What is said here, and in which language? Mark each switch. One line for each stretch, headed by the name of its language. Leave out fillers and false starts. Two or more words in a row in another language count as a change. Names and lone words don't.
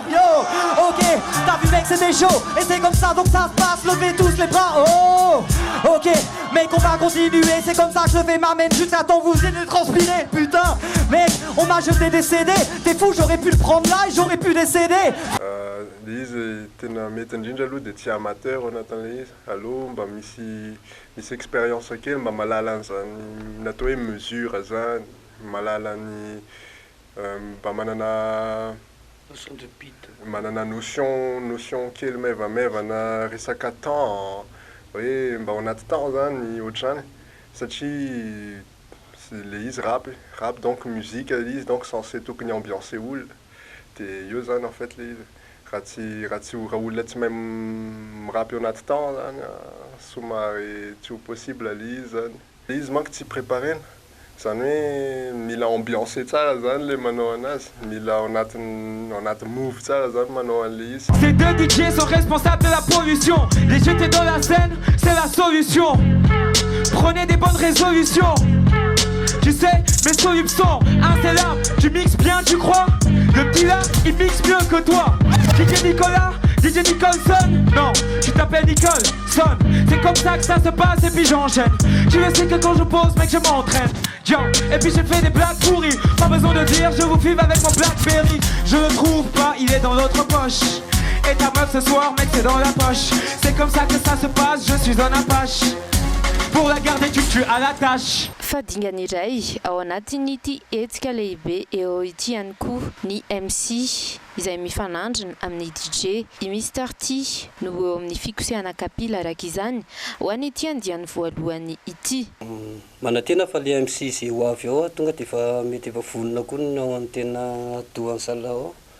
French: Yo, ok, t'as vu mec, c'était chaud. Et c'est comme ça, donc ça se passe, levez tous les bras. Oh, ok, mec, on va continuer. C'est comme ça que je le fais, m'amène jusqu'à temps vous allez transpirer. Putain, mec, on m'a jeté des CD. T'es fou, j'aurais pu le prendre là et j'aurais pu décéder.
Malagasy: Izy tena mety indrindra aloha dia tsy amateur ao anatin'ilay izy. Allo mba misy expérience kely mba mahalala an'izany natao hoe mesure zany, mahalala ny mba manana notion kely maivamaivana resaka temps, hoe mba ao anaty temps zany ohatrany satria le izy
French: rap donc musique
Malagasy: izy
French: donc censé
Malagasy: tokony ambiancer olo dia io zany
French: en fait
Malagasy: le izy. Raha olona tsy mahay mirapy ao anaty temps zany somary tsy ho possible le izy zany. Le izy manko tsy préparena zany hoe mila ambiancer tsara zany le manao anazy, mila ao anaty move tsara zany manao an'le izy.
French: Ces deux DJ sont responsables de la pollution. Les jeter dans la scène, c'est la solution. Prenez des bonnes résolutions. Tu sais, mes solubles sont un c'est là, tu mixes bien, tu crois? Le petit là, il mixe mieux que toi. DJ Nicolas, DJ Nicholson. Non, tu t'appelles Nicholson. C'est comme ça que ça se passe et puis j'enchaîne. Tu le sais que quand je pose, mec, je m'entraîne. Et puis j'ai fait des blagues pourries. Pas besoin de dire, je vous filme avec mon Blackberry. Je le trouve pas, il est dans l'autre poche. Et ta meuf ce soir, mec, c'est dans la poche. C'est comme ça que ça se passe, je suis un apache. Pour la garder, tu tues à la tâche.
Malagasy: Fadingana iray ao anatin'ity hetsika lehibe eo ity ihany koa ny MC izay mifanandrina amin'ny DJ i Mr T no eo amin'ny fikosehana kapila araka izany ho an'ity andiany voalohany ity. Manantena fa le MC zay ho avy ao tonga dia efa mety efa vonona koa no amin'ny tena adohan'ny salao.